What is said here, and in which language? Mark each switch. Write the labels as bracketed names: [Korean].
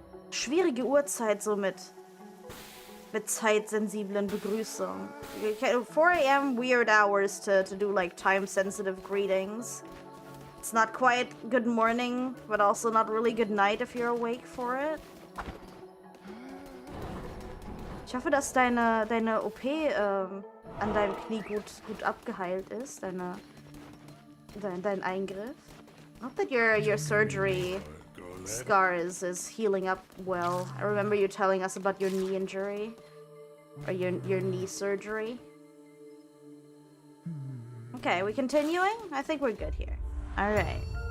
[German] Schwierige Uhrzeit somit. mit zeitsensiblen Begrüßung. [English] 4 a.m. weird hours to do like time-sensitive greetings. It's not quite good morning, but also not really good night if you're awake for it. [German] Ich hoffe, dass deine OP an deinem Knie gut abgeheilt ist, dein Eingriff. [English] I hope that your surgery scar is healing up well. I remember you telling us about your knee injury. Or your knee surgery. Okay, we continuing? I think we're good here. Alright.